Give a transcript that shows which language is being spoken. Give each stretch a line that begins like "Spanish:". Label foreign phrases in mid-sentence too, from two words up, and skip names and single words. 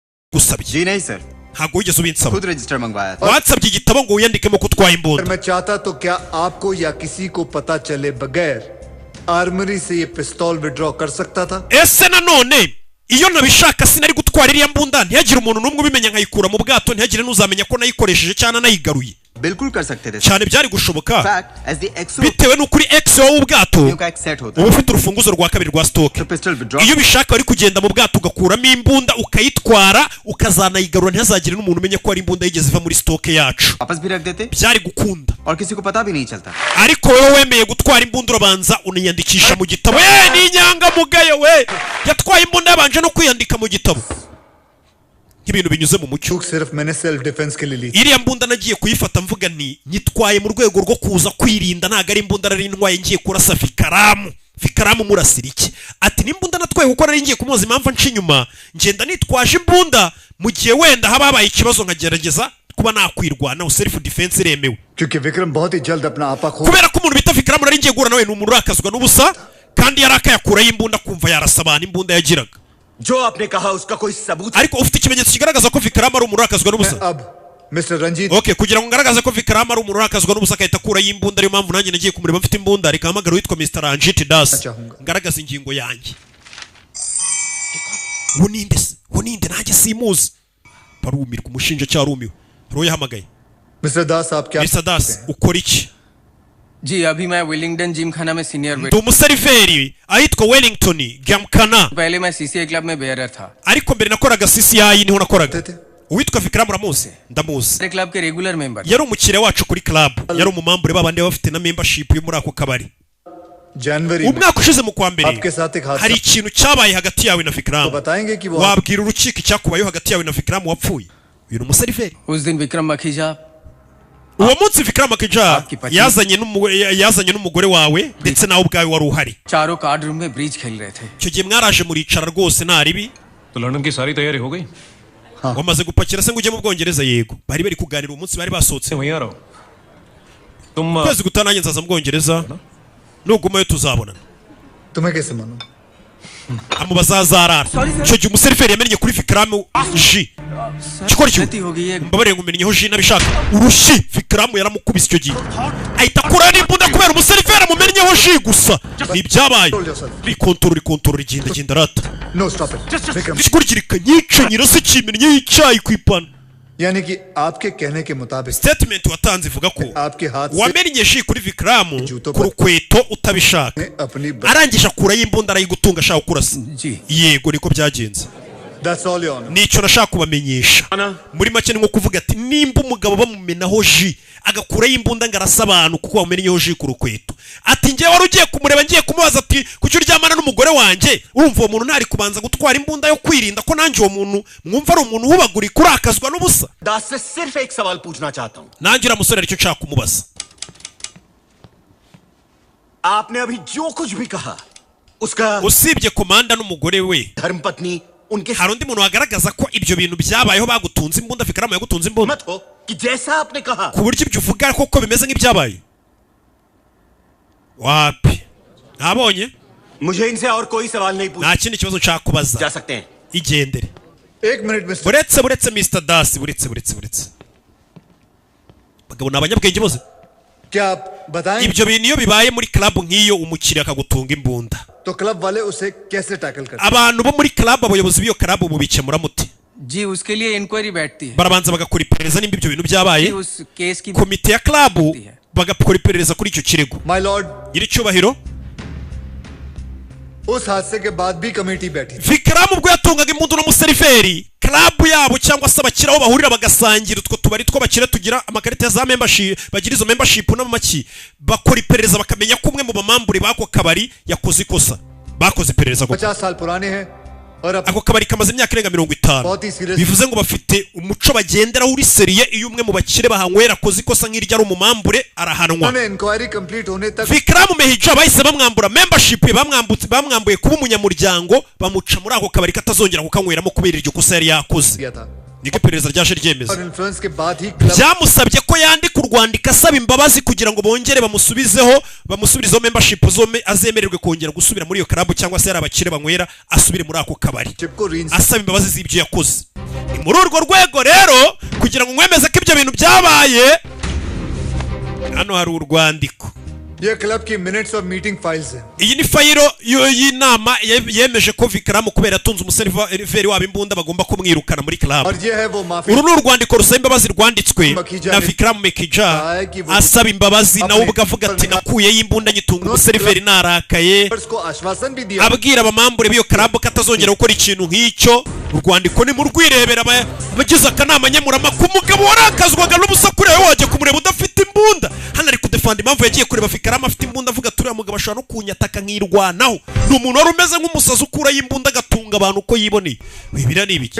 Kinyarwanda: gusabye
Hindi: जी नहीं सर
Kinyarwanda: ntabwo wigeze ubinsaba
Hindi: खुद रजिस्टर मंगवाया था
Kinyarwanda: wansabye igitabo ngo wiyandikemo ko utwaye imbunda
Hindi: मैं चाहता तो क्या आपको या किसी को पता चले बगैर आर्मरी से ये पिस्तौल विड्रॉ कर सकता था
Kinyarwanda: ese nanone iyo nabishaka sinari gutwara iriya mbunda ntihagire umuntu n'umwe ubimenya nkayikura mu bwato ntihagire n'uzamenya ko nayikoresheje cyangwa nayigaruye
Hindi: बिल्कुल कर सकते थे
Kinyarwanda: cyane byari gushoboka
English: fact as the exo
Kinyarwanda: bitewe n'ukuri exo w'ubwato
Hindi: का एक सेट होता
Kinyarwanda: uba ufite urufunguzo rwa kabiri rwa stock
Hindi: तो
English: pistol withdraw
Kinyarwanda: iyo ubishaka wari kugenda mu bwato ugakuramo imbunda ukayitwara ukazanayigarura ntihazagire n'umuntu umenya ko ari imbunda yigeze iva muri stock yacu
Hindi: वापस भी रख देते
Kinyarwanda: byari gukunda
Hindi: और किसी को पता भी नहीं चलता
Kinyarwanda: ariko wowe wemeye gutwara imbunda urabanza uniyandikisha mu gitabo ni inyangamugayo we yatwaye imbunda yabanje no kwiyandika mu gitabo nk'ibintu binyuze mu mucyo
Hindi: सिर्फ मैंने
English: self defense
Hindi: के लिए ली
Kinyarwanda: iriya mbunda nagiye kuyifata mvuga nti nyitwaye mu rwego rwo kuza kwirinda ntago ari imbunda nari ntwaye ngiye kurasa fikaramu murasira iki ati n'imbunda natwaye kuko nari ngiye kumubaza impamvu nca inyuma ngenda nitwaje imbunda mu gihe wenda haba habaye ikibazo nkagerageza kuba nakwirwanaho
English: self defense
Kinyarwanda: iremewe
Hindi: क्योंकि विक्रम बहुत ही जल्द अपना आपा खो
Kinyarwanda: kubera ko umuntu bita fikaramu nari ngiye guhura nawe ni umuntu urakazwa n'ubusa kandi yari akayakuraho imbunda kumva yarasa abantu imbunda yagiraga
Hindi: जो आपने कहा उसका कोई सबूत
Kinyarwanda: ariko ufite ikimenyetso kigaragaza ko fikaramu ari umuntu urakazwa n'ubusa
Hindi: अब मिस्टर रंजीत
Kinyarwanda: okay kugira ngo ngaragaze ko fikaramu ari umuntu urakazwa n'ubusa akahita akuraho imbunda ariyo mpamvu nanjye nagiye kumureba mfite imbunda reka hamagara witwa Mr. Ranjit Das ngaragaza ingingo yanjye wuninde nanjye simuzi barumirwa umushinjacyaha arumiwe haro yahamagaye
Hindi: मिस्टर दास आप क्या
Kinyarwanda: Mr. Das ukora iki
Hindi: जी अभी मैं वेलिंगटन जिम खाना में सीनियर
Kinyarwanda: ndi umuseriveri ahitwa Wellington Gamkana
Hindi: पहले मैं सीसीए क्लब में बेयरर था
Kinyarwanda: ariko mbere nakoraga CCI niho nakoraga uwitwa Fikram uramuzi ndamuzi
Hindi: मेरे क्लब के
English: regular member
Kinyarwanda: yari umukire wacu kuri club yari umumambure babandi bafite na membership yo muri ako kabari
Hindi: जनवरी
Kinyarwanda: umwaka ushize mu kwa mbere
Hindi: आपके साथ एक
Kinyarwanda: hari
Hindi: हादसा
Kinyarwanda: ikintu cyabaye hagati yawe na Fikram
Hindi: बताएंगे कि वो
Kinyarwanda: wabwira urukiko icyakubayeho hagati yawe na Fikram wapfuye uyu ni umuseriveri
Hindi: उस दिन विक्रम मखीजा
Kinyarwanda: uwo munsi Fikram Akija yazanye n'umugore wawe ndetse nawe ubwawe wari uhari
Hindi: चारों कार्ड रूम में ब्रिज खेल रहे थे
Kinyarwanda: icyo gihe mwaraje muricara rwose nta ribi
Hindi: तो लंदन की सारी तैयारी हो गई
Kinyarwanda: wamaze gupakira se ngo ujye mu Bwongereza yego bari bari kuganira umunsi bari basohotse
Hindi: वहीं आ रहा हूँ तुम
Kinyarwanda: kwezi gutaha nanjye nzaza mu Bwongereza nugumayo tuzabonana
Hindi: तुम्हें कैसे मालूम
Kinyarwanda: amubaza azarara icyo gihe umuseriveri yamennye kuri Fikram ji gikora icyo
Hindi: गलती हो गई है
Kinyarwanda: mbabarire ngo umenyeho ji nabishaka urushi Fikram yaramukubise icyo gihe ahita akura n'imbunda kubera umuseriveri amumennyeho ji gusa nibyabaye rikontorora igenda rata
English: No stop it Vikram
Kinyarwanda: gikurikirika nyica nyirase kimennye y'icyayi ku ipanu
Hindi: यानी कि आपके कहने के मुताबिक
Kinyarwanda: statement watanze ivuga ko
Hindi: आपके हाथ से
Kinyarwanda: wamennye ji kuri Fikram ku rukweto utabishaka
Hindi: अपनी
Kinyarwanda: arangije akuraho imbunda arayigutunga ashaka kurasa
Hindi: जी
Kinyarwanda: yego niko byagenze
English: That's all your honor.
Kinyarwanda: nicyo nashaka kubamenyesha muri make ni nko kuvuga ati nimba umugabo bamumenaho ji agakuraho imbunda ngo arasa abantu kuko bamennyeho ji ku rukweto ati njyewe wari ugiye kumureba ngiye kumubaza ati kuki uryamana n'umugore wanjye urumva uwo muntu ntari kubanza gutwara imbunda yo kwirinda ko nanjye uwo muntu mwumva ari umuntu uhubagurika urakazwa n'ubusa
Hindi: दास से सिर्फ एक सवाल पूछना चाहता हूं
Kinyarwanda: nanjye uriya musore aricyo nshaka kumubaza
Hindi: आपने अभी जो कुछ भी कहा उसका
Kinyarwanda: usibye komanda n'umugore we
Hindi: धर्मपत्नी उनके
Kinyarwanda: hari undi muntu wagaragaza ko ibyo bintu byabayeho bagutunze imbunda Fikram yagutunze imbunda
Hindi: मत हो कि जैसा आपने कहा
Kinyarwanda: ku buryo ibyo uvuga koko bimeze nk'ibyabaye wapi nabonye
Hindi: मुझे इनसे और कोई सवाल नहीं पूछना
Kinyarwanda: nta kindi kibazo nshaka kubaza
Hindi: जा सकते हैं
Kinyarwanda: igendere
Hindi: एक मिनट मिस्टर
Kinyarwanda: buretse Mr. Das buretse bagabo ni abanyabwenge bose
Hindi: क्या आप बताएं
Kinyarwanda: ibyo bintu iyo bibaye muri club nk'iyo umukiriya akagutunga imbunda
Hindi: तो क्लब वाले उसे कैसे टैकल करते
Kinyarwanda: abantu bo muri club abayobozi b'iyo club mubikemura muti
Hindi: जी उसके लिए इंक्वायरी बैठती है
Kinyarwanda: barabanza bagakora iperereza nimba ibyo bintu byabaye
Hindi: उस केस की
Kinyarwanda: komite ya club bagakora iperereza kuri icyo kirego
English: My lord
Kinyarwanda: iri cyubahiro
Hindi: उस हादसे के बाद भी कमेटी बैठी थी
Kinyarwanda: Fikram ubwo yatungaga imbunda n'umuseriveri club yabo cyangwa se abakira aho bahurira bagasangira utwo tubari tw'abakira tugira amakarita ya za membership bagira izo membership n'amaki bakora iperereza bakamenya ko umwe mu bamambure bako kabari yakoze ikosa bakoze iperereza ko
Hindi: 50 साल पुराने हैं और अब
Kinyarwanda: ako kabari kamaze imyaka irenga 50
Hindi: बहुत ही serious
Kinyarwanda: bivuze ngo bafite umuco bagenderaho uri seriye iyo umwe mu bakire bahanywera akoze ikosa nk'iryo ari umumambure arahanwa
Hindi: उन्होंने
English: inquiry complete
Hindi: होने तक
Kinyarwanda: Fikram Mehija bahise bamwambura membership bamwambuye kuba umunyamuryango bamuca muri ako kabari katazongera kukanyweramo kubera iryo kosa yari yakoze
Hindi: किया था
Kinyarwanda: niko iperereza ryaje ryemeza
Hindi: और इन्फ्लुएंस के बाद ही क्लब
Kinyarwanda: byamusabye ko yandika urwandiko asaba imbabazi kugira ngo bongere bamusubirizeho membership azemererwe kongera gusubira muri iyo club cyangwa se yari abakire banywera asubire muri ako kabari
Hindi: को रीन
Kinyarwanda: asaba imbabazi z'ibyo yakoze ni muri urwo rwego rero kugira ngo mwemeze ko ibyo bintu byabaye hano hari urwandiko
Hindi: ये क्लब की मिनट्स और
English: meeting files
Hindi: हैं
Kinyarwanda: iyi ni fayiro y'inama yemeje ko Vikram kubera atunze umuseriveri wabo imbunda bagomba kumwirukana muri club
Hindi: और ये है वो माफी
Kinyarwanda: uru ni urwandiko rusaba imbabazi rwanditswe na Vikram Mekija asaba imbabazi nawe ubwo avuga ati nakuyeyo imbunda nyitunga umuseriveri narakaye
Hindi: को आश्वासन भी दिया
Kinyarwanda: abwira abamambure b'iyo club ko atazongera gukora ikintu nk'icyo urwandiko ni mu rwirebera abagize akanama nkemurampaka umugabo warakazwaga n'ubusa kure wajya kumureba udafite imbunda hano ari kudefanda impamvu yagiye kureba Vikram afite imbunda avuga turiya mugabo ashobora no kunyataka nkirwanaho ni umuntu wari umeze nk'umusazi ukuraho imbunda agatunga abantu uko yiboneye bibira ni ibiki